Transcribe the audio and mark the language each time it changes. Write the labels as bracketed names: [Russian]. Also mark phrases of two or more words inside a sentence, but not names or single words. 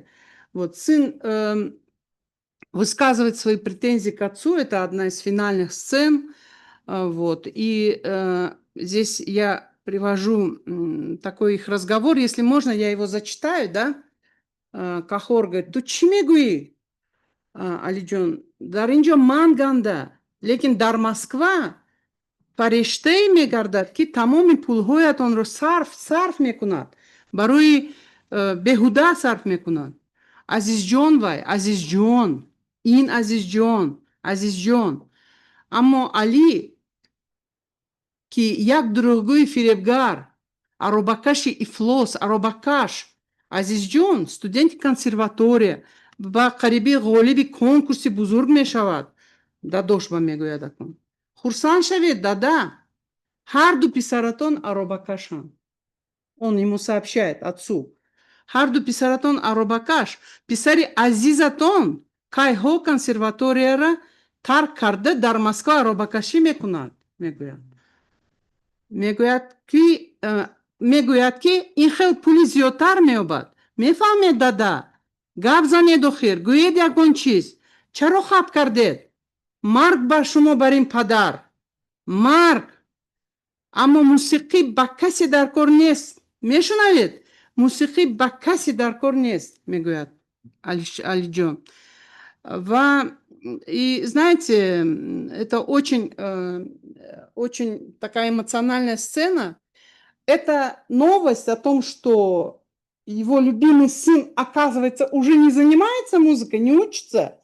[Russian] Вот сын высказывает свои претензии к отцу, это одна из финальных сцен. Вот. И здесь я привожу такой их разговор, если можно, я его зачитаю, да. Кахор говорит: [Tajik] "Ту чи мегуи, Алиджон? Дар инҷо ман ганда, лекин дар Москва фариштае мегардад ки тамоми пулҳоятонро сарф мекунад, барои беҳуда сарф мекунад. Азизҷон вай, азизҷон, ин азизҷон. Аммо Али ки як дурӯғгӯи фиребгар, аробакаши ифлос, аробакаш, азизҷон, студенти консерватория ба қарибӣ ғолиби конкурси бузург мешавад." Дадош ба мегӯяд акун: "Хурсанд шавед, дада, ҳар ду писаратон аробакашанд." [Russian] Он ему сообщает, отцу: [Tajik] "Ҳар ду писаратон аробакаш, писари азизатон кайҳо консерваторияра тарк карда дар Москва аробакашӣ мекунад." Мегӯяд ки ин хел пули зиёдтар меёбад, мефаме дада, габзане дохир, гуед ягон чиз, чаро хаб кардед? Марг бар шумо бар ин падар. Марг. Аммо мусиқӣ ба касе дар кор нест. Мешунавед? Мусиқӣ ба касе дар кор нест, мегӯяд Алиҷон. [Russian] И знаете, это очень такая эмоциональная сцена. Это новость о том, что его любимый сын, оказывается, уже не занимается музыкой, не учится.